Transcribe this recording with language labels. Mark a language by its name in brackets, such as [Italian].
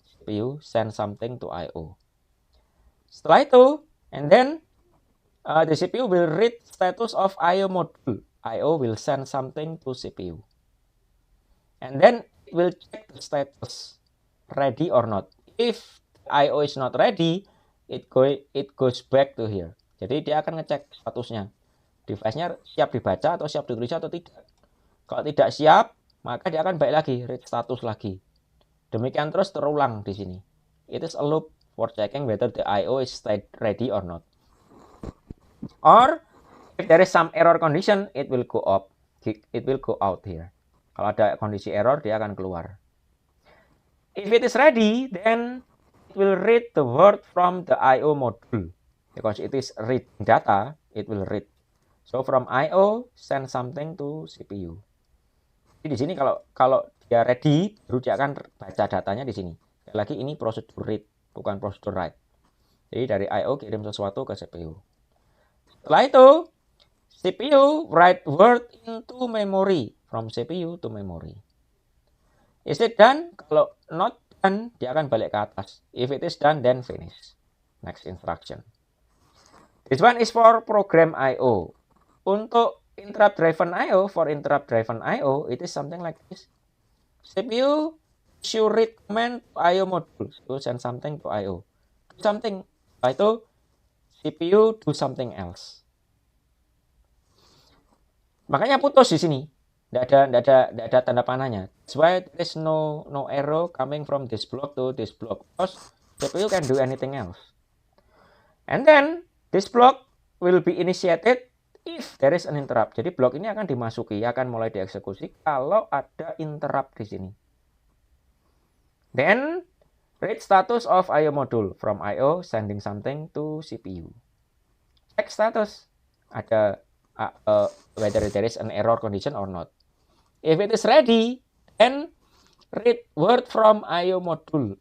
[English] CPU send something to I/O. [Indonesian] Setelah itu, [English] and then the CPU will read status of I/O module. I/O will send something to CPU. And then it will check the status ready or not. If I/O is not ready, it goes back to here. [Indonesian] Jadi dia akan ngecek statusnya. Device-nya siap dibaca atau siap ditulis atau tidak. Kalau tidak siap, maka dia akan balik lagi, read status lagi. Demikian terus terulang di sini. [English] It is a loop for checking whether the I/O is ready or not. Or if there is some error condition, it will go up. It will go out here. [Indonesian] Kalau ada kondisi error, dia akan keluar. [English] If it is ready, then it will read the word from the I/O module. Because it is reading data, it will read. So from I/O, send something to CPU. [Indonesian] Jadi di sini kalau dia ready, baru dia akan baca datanya di sini. Sekali lagi ini prosedur read, bukan prosedur write. Jadi dari I/O kirim sesuatu ke CPU. Setelah itu, [English] CPU write word into memory, from CPU to memory. Is it done? Kalau not done, [Indonesian] dia akan balik ke atas. [English] If it is done, then finish. Next instruction. This one is for program I/O. Untuk interrupt driven I/O, for interrupt driven I/O, it is something like this. CPU issue read command to I/O module to send something to I/O. Do something. [Indonesian] Setelah itu [English] CPU do something else. [Indonesian] Makanya putus di sini. Tidak ada tanda panahnya. [English] That's why there is no arrow coming from this block to this block. Because CPU can do anything else. And then this block will be initiated if there is an interrupt. [Indonesian] Jadi blok ini akan dimasuki, akan mulai dieksekusi kalau ada interrupt di sini. [English] Then read status of I/O module from I/O sending something to CPU. Check status. Ada whether there is an error condition or not. If it is ready, then read word from I/O module.